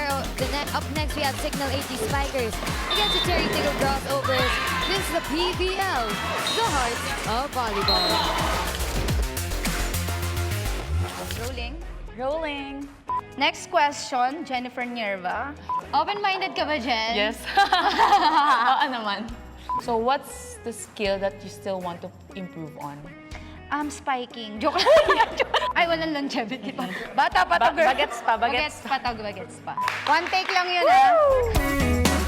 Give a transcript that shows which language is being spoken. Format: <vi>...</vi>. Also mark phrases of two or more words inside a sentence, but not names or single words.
<en>Up next, we have Signal 80 Spikers against the Cherry Tickle Crossovers. This is the PVL, the heart of volleyball. Rolling. Next question, Jennifer Nierva.</en> <tl>Open-minded ka ba, Jen? Yes. Oo naman.</tl> <en>So what's the skill that you still want to improve on?</en> <tl>Spiking. Joke lang. Ay, walang longevity pa. Bata pa to, girl. Bagets pa, bagets Bagets pa to, bagets pa.</tl> <en>One take</en> <tl>lang yun, ah.</tl>